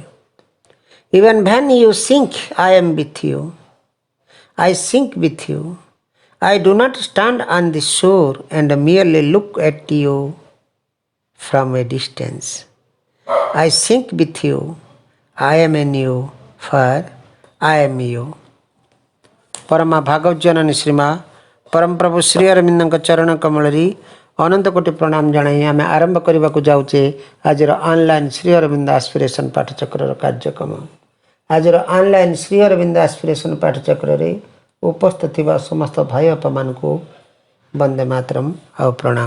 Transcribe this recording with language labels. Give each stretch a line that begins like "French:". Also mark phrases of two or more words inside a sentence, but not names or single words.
English: Even when you sink, I am with you. I sink with you. I do not stand on the shore and merely look at you from a distance. I sink with you. I am in you, for I am you.
Odia: ପରମା ଭାଗବତ ଜନନୀ ଶ୍ରୀମା ପରମ ପ୍ରଭୁ ଶ୍ରୀ ଅରବିନ୍ଦଙ୍କ ଚରଣ କମଳରେ ଅନନ୍ତ କୋଟି ପ୍ରଣାମ ଜଣାଇ ଆମେ ଆରମ୍ଭ କରିବାକୁ ଯାଉଛେ ଆଜିର ଅନଲାଇନ୍ ଶ୍ରୀ ଅରବିନ୍ଦ ଆସ୍ପିରେସନ୍ ପାଠଚକ୍ରର କାର୍ଯ୍ୟକ୍ରମ। ଆଜିର ଅନଲାଇନ୍ ଶ୍ରୀ ଅରବିନ୍ଦ ଆସ୍ପିରେସନ୍ ପାଠଚକ୍ରରେ ଉପସ୍ଥିତ ଥିବା ସମସ୍ତ ଭାଇ ବାପାମାନଙ୍କୁ ବନ୍ଦେ ମାତରମ୍ ଆଉ ପ୍ରଣାମ।